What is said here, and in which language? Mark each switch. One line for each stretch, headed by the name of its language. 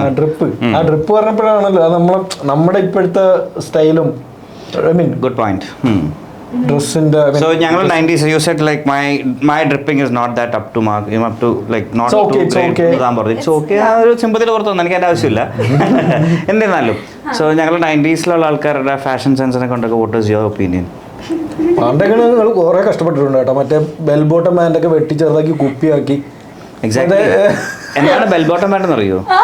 Malayalam: Drip ആ drip പറഞ്ഞപ്പോഴാണല്ലോ അത് നമ്മുടെ ഇപ്പോഴത്തെ സ്റ്റൈലും ഐ മീൻ
English: Good point.
Malayalam: ഡ്രസ്സിന്റെ
English: So
Malayalam: ഞങ്ങൾ
English: 90s you said like my dripping is not that up to mark. You have to like not It's okay, to it's okay.
Malayalam: ഇതാൻ പറഞ്ഞു.
English: It's okay.
Malayalam: ആ ഒരു സിമ്പതിയിൽ പുറത്ത് വന്നു എനിക്ക് അതിന്റെ ആവശ്യമില്ല. എന്നിരുന്നാലും സോ ഞങ്ങൾ 90s ആൾക്കാരുടെ ഫാഷൻ സെൻസിനെ കൊണ്ടൊക്കെ
English: what is your opinion?
Malayalam: പണ്ടൊക്കെ നിങ്ങൾ കുറെ കഷ്ടപ്പെട്ടിട്ടുണ്ട് കേട്ടോ. മറ്റേ ബെൽ ബോട്ടം പാന്റ് ഒക്കെ വെട്ടി ചെറുതാക്കി കുപ്പിയാക്കി. Exactly. എന്താണ് ബെൽ ബോട്ടം പാന്റ് എന്ന് അറിയോ?